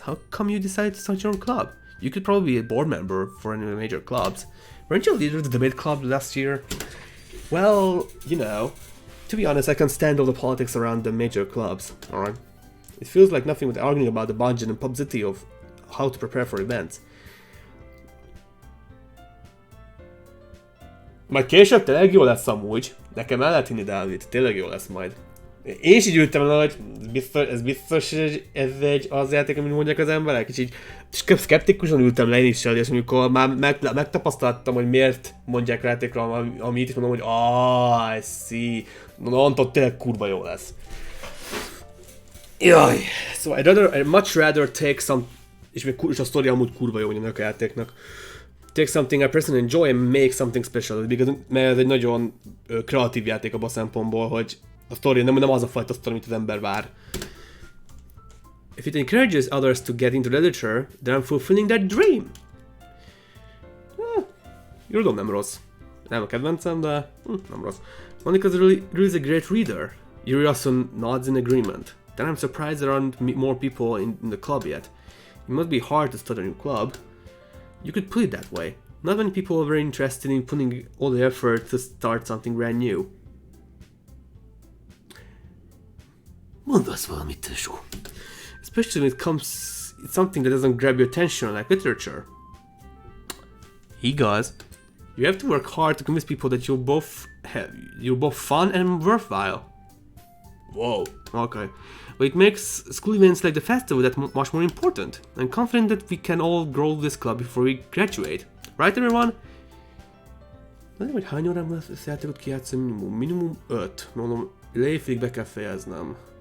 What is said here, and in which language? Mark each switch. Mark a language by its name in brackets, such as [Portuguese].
[English] How come you decided to start your own club? You could probably be a board member for any of the major clubs. Weren't you a leader of the debate club last year? Well, you know, to be honest, I can't stand all the politics around the major clubs, alright? It feels like nothing but arguing about the budget and publicity of how to prepare for events. [Hungarian] Majd később tényleg jó lesz amúgy. Nekem el lehet hinni, Dávid, tényleg jó lesz majd. Én is így ültem el, hogy ez biztos ez egy az játék, amit mondják az emberek, és így szkeptikusan ültem le én is el, és amikor már megtapasztaltam, hogy miért mondják a játékra, amit is mondom, hogy [English] I see. [Hungarian] Mondom, tényleg kurva jó lesz. Jaj. [English] So I'd much rather take some, [Hungarian] és a sztori amúgy kurva jó ennek a játéknak. [English] Take something I personally enjoy and make something special, [Hungarian] mert ez egy nagyon kreatív játék abban a szempontból, hogy a sztori nem az a fajta sztori, amit az ember vár. [English] If it encourages others to get into literature, then I'm fulfilling their dream. [Hungarian] Irodalom nem rossz. Nem a kedvencem, de nem rossz. [English] Monica really is a great reader. Yuri also nods in agreement. Then I'm surprised there aren't more people in the club yet. It must be hard to start a new club. You could put it that way. Not many people are very interested in putting all the effort to start something brand new. [Hungarian] Mondasz valamit, tesó. [English] Especially when it's something that doesn't grab your attention, like literature. [Hungarian] Igaz. [English] You have to work hard to convince people that you're both fun and worthwhile. Whoa. Okay. But it makes school events like the festival that much more important. I'm confident that we can all grow this club before we graduate. Right, everyone? [Hungarian] Nem tudom, hogy hány órám lesz ezt játékot kijátszani, minimum 5. Mondom, lévig be kell fejeznem.